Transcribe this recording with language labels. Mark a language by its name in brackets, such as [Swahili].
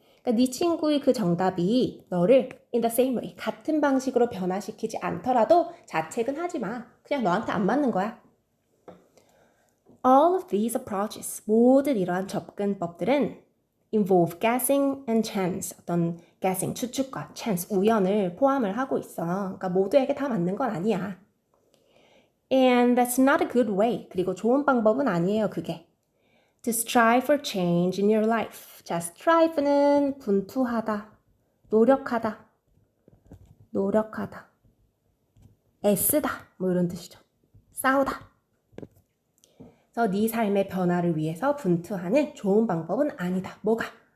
[Korean] 그러니까 네 친구의 그 정답이 너를 [English] in the same way, [Korean] 같은 방식으로 변화시키지 않더라도 자책은 하지 마. 그냥 너한테 안 맞는 거야. [English] All of these approaches, [Korean] 모든 이러한 접근법들은 [English] involve guessing and chance. [Korean] 어떤 guessing, 추측과 chance, 우연을 포함을 하고 있어. 그러니까 모두에게 다 맞는 건 아니야. [English] And that's not a good way. [Korean] 그리고 좋은 방법은 아니에요, 그게. [English] To strive for change in your life. [Korean] 자, strive는 분투하다, 노력하다, 노력하다, 애쓰다, 뭐 이런 뜻이죠. 싸우다. 그래서 네 삶의 변화를 위해서 분투하는 좋은 방법은 아니다. 뭐가?